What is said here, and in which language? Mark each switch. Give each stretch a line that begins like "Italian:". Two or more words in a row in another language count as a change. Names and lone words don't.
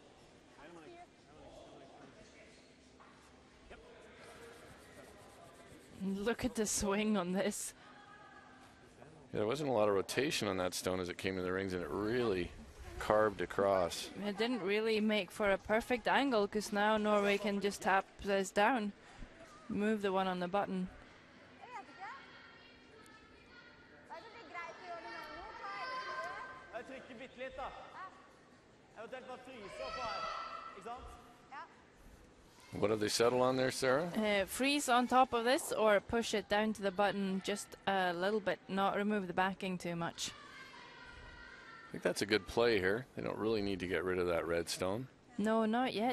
English: Look at the swing on this. Yeah, there wasn't a lot of rotation on that stone as it came to the rings, and it really carved across. It didn't really make for a perfect angle because now Norway can just tap this down. Move the one on the button.
Norwegian: Jeg trykker bitte litt da. Eventuelt bare fryse opp her. Ikke sant?
English: What have they settled on there, Sarah? Freeze on top of this or push it down to the button just a little bit, not remove the backing too much. I think that's a good play here. They don't really need to get rid of that red stone. No, not yet.